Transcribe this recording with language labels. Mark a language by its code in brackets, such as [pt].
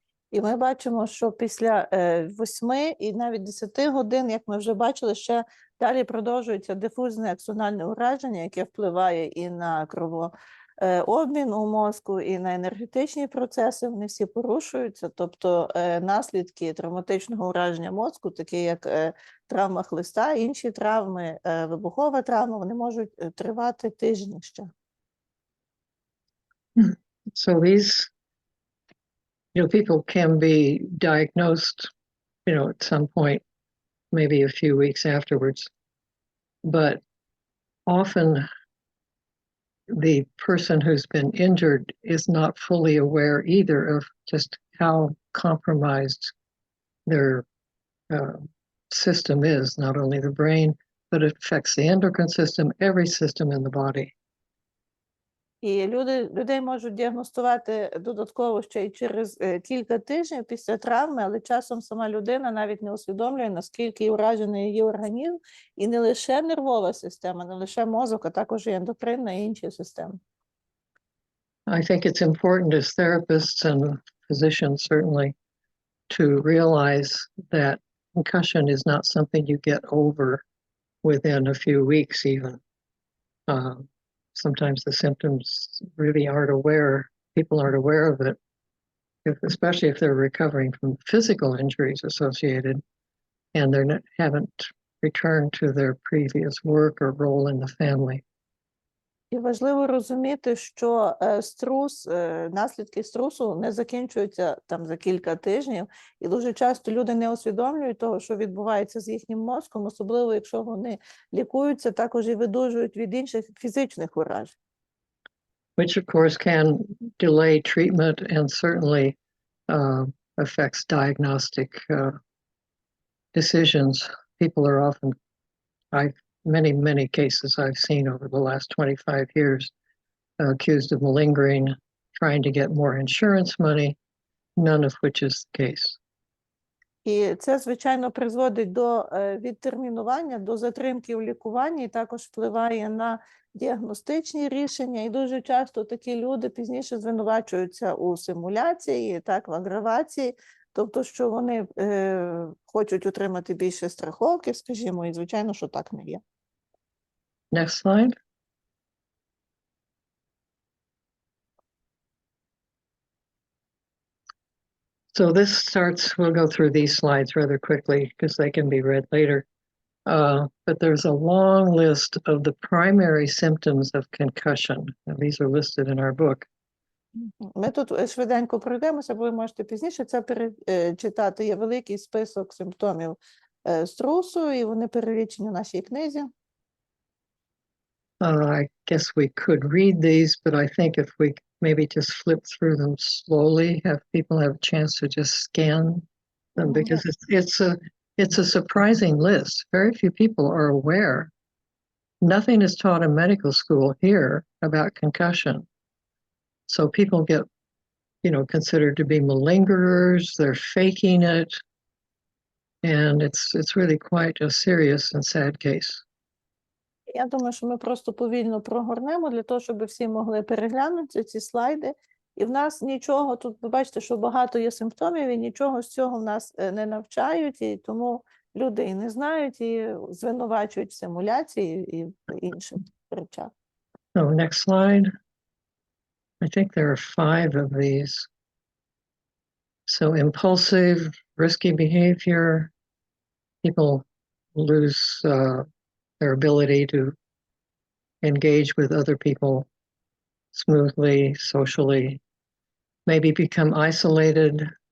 [uk] І ми бачимо, що після 8 і навіть 10 годин, як ми вже бачили, ще далі продовжується дифузне аксональне ураження, яке впливає і на кровообмін у мозку, і на енергетичні процеси, вони всі порушуються. Тобто наслідки травматичного ураження мозку, такі як травма хлиста, інші травми, вибухова травма, вони можуть тривати тижні ще. [en] So these, people can be diagnosed, at some point, maybe a few weeks afterwards, but often the person who's been injured is not fully aware either of just how compromised their system is, not only the brain, but it affects the endocrine system, every system in the body. [uk] І людей можуть діагностувати додатково ще й через кілька тижнів після травми, але часом сама людина навіть не усвідомлює, наскільки уражений її організм, і не лише нервова система, не лише мозок, а також і ендокринна і інші системи. [en] I think it's important as therapists and physicians, certainly, to realize that concussion is not something you get over within a few weeks even. Sometimes the symptoms really people aren't aware of it, especially if they're recovering from physical injuries associated and haven't returned to their previous work or role in the family. [uk] І важливо розуміти, що наслідки струсу не закінчуються там за кілька тижнів, і дуже часто люди не усвідомлюють того, що відбувається з їхнім мозком, особливо якщо вони лікуються, також і видужують від інших фізичних уражень. [en] Which, of course, can delay treatment and certainly affects diagnostic decisions. People are often, many cases I've seen over the last 25 years, accused of malingering, trying to get more insurance money, none of which is the case. [uk] І це, звичайно, призводить до відтермінування, до затримки у лікуванні, і також впливає на діагностичні рішення. І дуже часто такі люди пізніше звинувачуються у симуляції, так, в агравації, тобто, що вони хочуть отримати більше страховки, скажімо, і, звичайно, що так не є. [en] Next slide. So we'll go through these slides rather quickly because they can be read later. But there's a long list of the primary symptoms of concussion. And these are listed in our book. [uk] Ми тут швиденько пройдемося, бо ви можете пізніше це перечитати. Є великий список симптомів струсу, і вони перелічені в нашій книзі. [en] I guess we could read these, but I think if we maybe just flip through them slowly, have people have a chance to just scan them, because it's a surprising list. Very few people are aware. Nothing is taught in medical school here about concussion. So people get, considered to be malingerers, they're faking it. And it's really quite a serious and sad case. [uk] Я думаю, що ми просто повільно прогорнемо для того, щоб всі могли переглянути ці слайди. І в нас нічого, тут ви бачите, що багато є симптомів, і нічого з цього в нас не навчають, і тому люди і не знають, і звинувачують в симуляції і в інших речах. [en] So next slide. I think there are 5 of these. So impulsive, risky behavior, people lose their ability to engage with other people smoothly, socially, maybe become isolated.